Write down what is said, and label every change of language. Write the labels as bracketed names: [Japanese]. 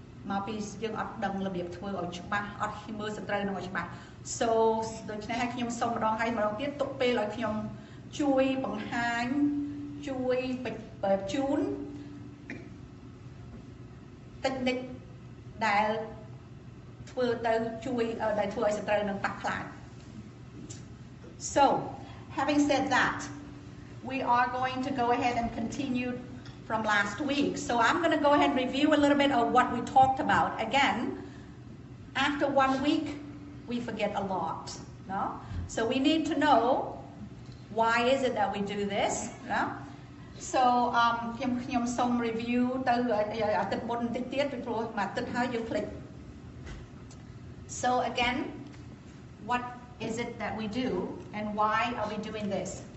[Khmer] មកពីយើងអត់ដឹងរបៀបធ្វើឲ្យច្បាស់អត់មើលសត្រូវនឹងឲ្យច្បាស់ so ដូច្នេះហើយខ្ញុំសូមម្ដងហើយម្ដងទៀតទុកពេលឲ្យខ្ញុំជួយបង្ហាញជួយជូន technique ដែលធ្វើទៅជួយដែលធ្វើឲ្យសត្រូវនឹងប៉ះខ្លាច [English] so having said that we are going to go ahead and continue from last week. So I'm going to go ahead and review a little bit of what we talked about. Again, after 1 week, we forget a lot. No? So we need to know why is it that we do this. No? [Khmer] So ខ្ញុំសូម review ទៅអាទិត្យមុនបន្តិចទៀតពីព្រោះមួយអាទិត្យហើយយើងភ្លេច [English] So again, what is it that we do and why are we doing this?